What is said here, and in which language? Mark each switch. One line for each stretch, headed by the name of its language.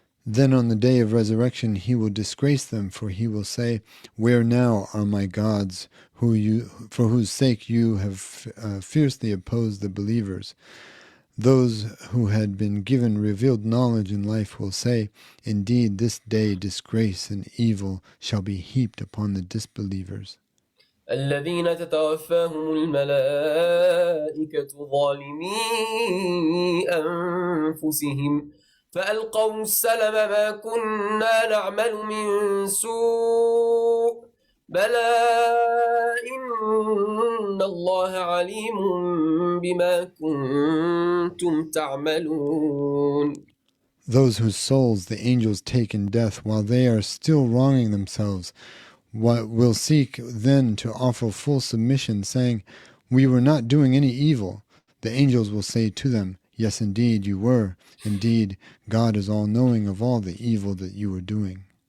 English: Then on the day of resurrection he will disgrace them, for he will say, "Where now are my gods, for whose sake you have fiercely opposed the believers?" Those who had been given revealed knowledge in life will say, "Indeed, this day disgrace and evil shall be heaped upon the disbelievers."
Arabic: الذين تتوفاهم الملائكة ظالمي أنفسهم فألقوا السلم ما كنا نعمل من سوء بلى إن الله عليم بما كنتم تعملون
English: Those whose souls the angels take in death while they are still wronging themselves will seek then to offer full submission, saying, "We were not doing any evil." The angels will say to them, "Yes, indeed you were. Indeed, God is all-knowing of all the evil that you were doing."